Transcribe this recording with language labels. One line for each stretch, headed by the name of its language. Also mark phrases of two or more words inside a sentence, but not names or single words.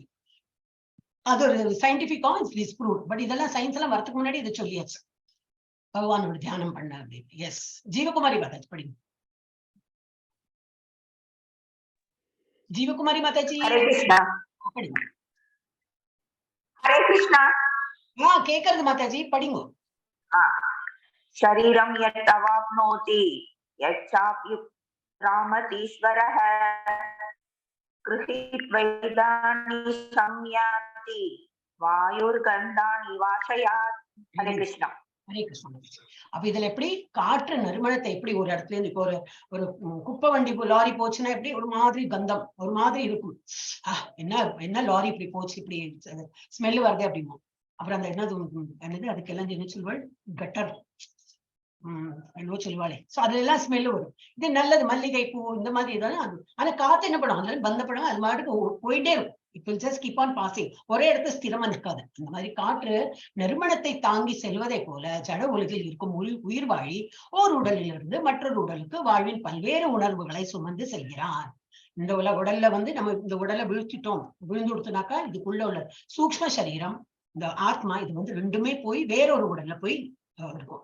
Tamil: அது ஒரு சயின்டிபிக்கா
English: it's proved.
Tamil: பட் இதெல்லாம் சயின்ஸ் எல்லாம் வரதுக்கு முன்னாடி இதை சொல்லியாச்சு, பகவானோட தியானம் பண்ண அப்படின்னு. எஸ். ஜீவகுமாரி மாதாஜி படிங்க. ஜீவகுமாரி மாதாஜி படிங்க. हरे कृष्णा. கேக்குறது மாதாஜி படிங்க.
Sanskrit: शरीरं यत् अवाप्नोति यच्चाप्युत्क्रामतीश्वरः गृहीत्वैतानि संयाति वायुर्गन्धानि वाशयात्.
Tamil: हरे कृष्णा. ஹரே கிருஷ்ணா. அப்ப இதுல எப்படி காற்று நறுமணத்தை எப்படி ஒரு இடத்துல இருந்து இப்போ ஒரு குப்பை வண்டி லாரி போச்சுன்னா எப்படி ஒரு மாதிரி கந்தம் ஒரு மாதிரி இருக்கும். என்ன லாரி இப்படி போச்சு இப்படி ஸ்மெல் வருது அப்படிமா. அப்புறம் அந்த என்னது அதுக்கெல்லாம் என்ன சொல்வாள் கட்டர் என்னவோ சொல்லுவாளே. சோ அதுல எல்லாம் ஸ்மெல் வரும். இது நல்லது மல்லிகை பூ இந்த மாதிரி இதெல்லாம் அது. ஆனா காத்து என்ன பண்ணும் அதுல பந்தப்படும் அது மாட்டுக்கு போயிட்டே இருக்கும்.
English: it will just keep on passing.
Tamil: ஒரே இடத்துல ஸ்திரமா நிற்காது. அந்த மாதிரி காற்று நறுமணத்தை தாங்கி செல்வதை போல ஜட உலகில் இருக்கும் உயிர் வாழி ஓர் உடலிலிருந்து மற்றொரு உடலுக்கு வாழ்வின் பல்வேறு உணர்வுகளை சுமந்து செல்கிறான். இந்த உடல்ல நம்ம இந்த உடலை விழுத்திட்டோம் விழுந்து கொடுத்தனாக்கா இதுக்குள்ள உள்ள சூக்ஷ்ம சரீரம் இந்த ஆத்மா இது ரெண்டுமே போய் வேறொரு உடல்ல போய் இருக்கும்.